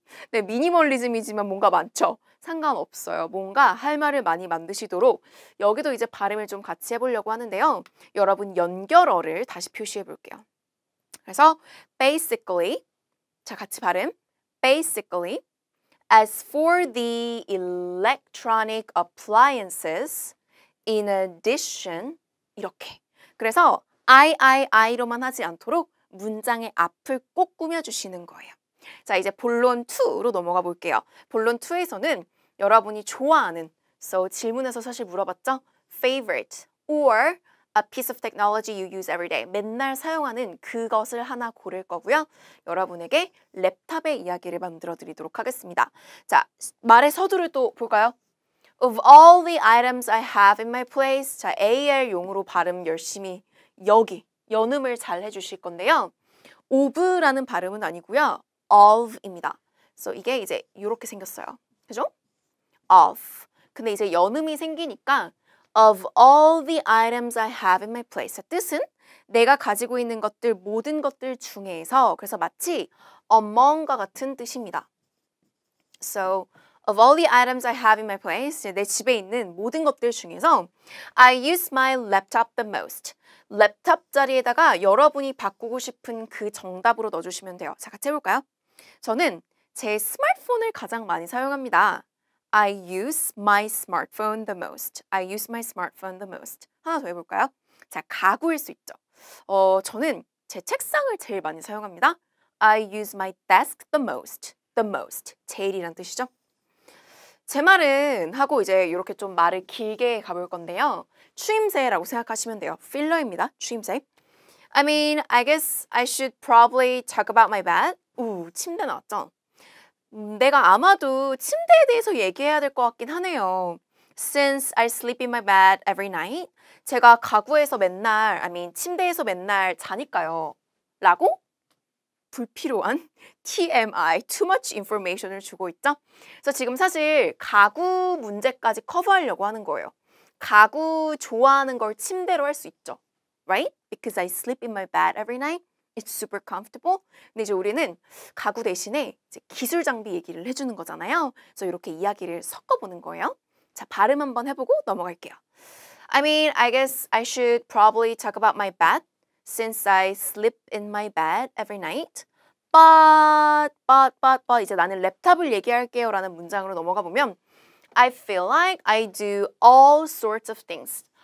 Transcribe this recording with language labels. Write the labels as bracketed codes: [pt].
[ko] 네, 미니멀리즘이지만 뭔가 많죠? 상관없어요. 뭔가 할 말을 많이 만드시도록 여기도 이제 발음을 좀 같이 해보려고 하는데요. 여러분 연결어를 다시 표시해 볼게요. 그래서 basically, 자 같이 발음. [en] Basically, as for the electronic appliances, in addition, [ko] 이렇게. 그래서 I로만 하지 않도록 문장의 앞을 꼭 꾸며주시는 거예요. 자, 이제 본론 2로 넘어가 볼게요. 본론 2에서는 여러분이 좋아하는, so 질문에서 사실 물어봤죠? [en] favorite or a piece of technology you use every day. [ko] 맨날 사용하는 그것을 하나 고를 거고요. 여러분에게 랩탑의 이야기를 만들어 드리도록 하겠습니다. 자, 말의 서두를 또 볼까요? [en] Of all the items I have in my place. [ko] 자, AL용으로 발음 열심히 여기, 연음을 잘 해주실 건데요. of라는 발음은 아니고요. of입니다. So 이게 이제 이렇게 생겼어요. 그죠? of. 근데 이제 연음이 생기니까 [en] of all the items I have in my place. [ko] 뜻은 내가 가지고 있는 것들, 모든 것들 중에서, 그래서 마치 among과 같은 뜻입니다. [en] So of all the items I have in my place, [ko] 내 집에 있는 모든 것들 중에서 [en] I use my laptop the most. [ko] 랩탑 자리에다가 여러분이 바꾸고 싶은 그 정답으로 넣어주시면 돼요. 자, 같이 해볼까요? 저는 제 스마트폰을 가장 많이 사용합니다. [en] I use my smartphone the most. I use my smartphone the most. [ko] 하나 더 해볼까요? 자, 가구일 수 있죠. 저는 제 책상을 제일 많이 사용합니다. [en] I use my desk the most. The most. [ko] 제일이란 뜻이죠. 제 말은 하고 이제 이렇게 좀 말을 길게 가볼 건데요. 추임새라고 생각하시면 돼요. 필러입니다. 추임새. [en] I mean, I guess I should probably talk about my bed. [ko] 침대 나왔죠? 내가 아마도 침대에 대해서 얘기해야 될 것 같긴 하네요. [en] Since I sleep in my bed every night. [ko] 제가 가구에서 맨날, 침대에서 맨날 자니까요. 라고? 불필요한 TMI, [en] too much information [ko] 을 주고 있죠. 그래서 지금 사실 가구 문제까지 커버하려고 하는 거예요. 가구 좋아하는 걸 침대로 할 수 있죠. [en] Right? Because I sleep in my bed every night. It's super comfortable. [ko] 근데 이제 우리는 가구 대신에 이제 기술 장비 얘기를 해주는 거잖아요. 그래서 이렇게 이야기를 섞어보는 거예요. 자, 발음 한번 해보고 넘어갈게요. [en] I mean, I guess I should probably talk about my bed. Since I sleep in my bed every night. But [ko] 이제 나는 랩탑을 얘기할게요 라는 문장으로 넘어가 보면 [en] I feel like I do all sorts of things.